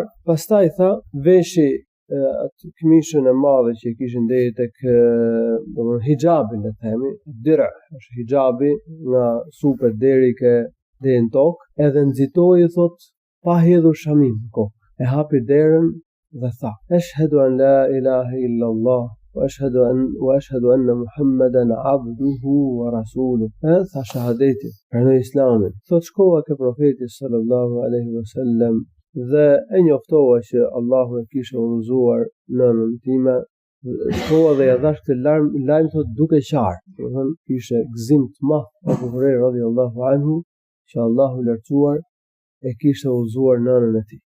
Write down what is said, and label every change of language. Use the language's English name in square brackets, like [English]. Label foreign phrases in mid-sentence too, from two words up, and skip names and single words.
[Albanian] Pastaj tha: veshi atë këmishën e madhe që kishin deri tek hijabin, le të themi, dira, është hijabi nga supet deri në tokë, edhe nxitoi, thot, pa hedhur shamin në kokë. E hapi derën dhe tha: [Arabic] أشهد أن لا إله إلا الله وأشهد أن محمدا عبده ورسوله. [Albanian] Tha shahadetin, pranoi islamin. Thot shkova ke profeti [Arabic] صلى الله عليه وسلم [Albanian] dhe e njoftova që Allahu e kishte udhëzuar nënën time. Shkova dhe ja dhash këtë lajm, thot, duke qarë. Do thënë kishte gëzim të madh Abu Huraira [Arabic] رضي الله عنه [Albanian] që Allahu lartësuar e kishte udhëzuar nënën e tij.